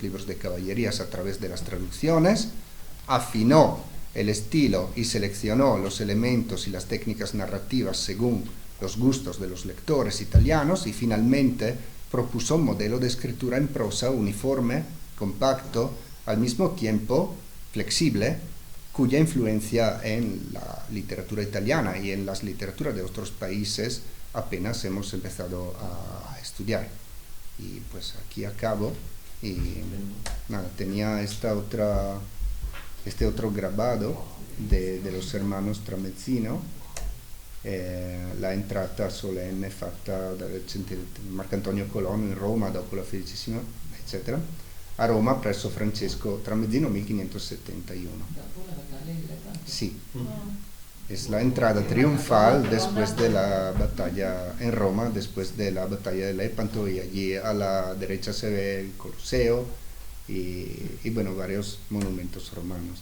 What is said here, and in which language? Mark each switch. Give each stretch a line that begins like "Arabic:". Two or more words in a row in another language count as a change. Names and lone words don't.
Spanish: libros de caballerías a través de las traducciones, afinó el estilo y seleccionó los elementos y las técnicas narrativas según los gustos de los lectores italianos, y finalmente propuso un modelo de escritura en prosa uniforme, compacto, al mismo tiempo flexible, cuya influencia en la literatura italiana y en las literaturas de otros países apenas hemos empezado a estudiar. Y pues aquí acabo, y nada, tenía este otro grabado de los hermanos Tramezzino,
Italian: la entrata solenne fatta da Marcantonio Colonna in Roma dopo la 15ª,
Spanish: eccetera.
Italian: a Roma presso Francesco Tramezzino 1571.
Spanish: Sí. Es la entrada triunfal después de la batalla en Roma, después de la batalla de Lepanto, y allí a la derecha se ve el Coliseo y bueno, varios monumentos romanos.